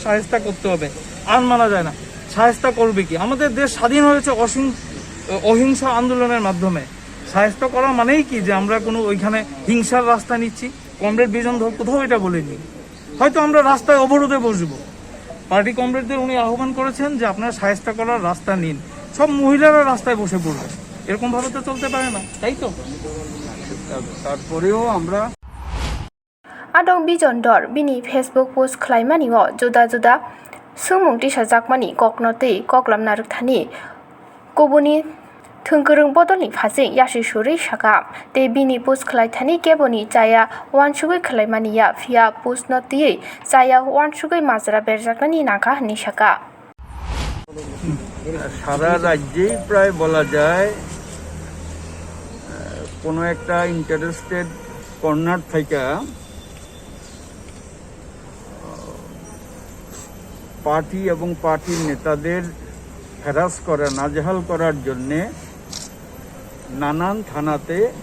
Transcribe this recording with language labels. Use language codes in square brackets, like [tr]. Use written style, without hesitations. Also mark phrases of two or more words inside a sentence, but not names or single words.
[bn] শায়েস্তা করতে হবে আর মানা যায় না শায়েস্তা করবে কি আমাদের দেশ স্বাধীন হয়েছে অহিংস আন্দোলনের মাধ্যমে শায়েস্তা করা মানেই কি যে আমরা কোনো ওইখানে হিংসার রাস্তা নিচ্ছি কমরেড বিজন ধর কোথাও এটা বলেনি হয়তো আমরা রাস্তায় অবরোধে বসবো পার্টি কমরেডদের উনি আহ্বান করেছেন যে আপনারা শায়েস্তা করার রাস্তা নিন সব মহিলারা রাস্তায় বসে পড়বে এরকম ভাবে তো চলতে পারে না তাই তো তারপরেও আমরা [trp] Adong Bijon Dor bini Facebook post khlaimani o juda juda sumung tisa jakmani kokno tei koklam naruk thani kobuni thungkurung bodolni phasing yashi suri saka tei bini post khlai thani keboni chaya wansugoi khlaimani ya via post no tei chaya wansugoi majra berjaknani naka hani saka [bn] সারা রাজ্যেই প্রায় বলা যায় কোনো একটা [en] interested corner [bn] থেকে পার্টি এবং পার্টির নেতাদের হ্যারাস করা নাজেহাল করার জন্যে নানান থানাতে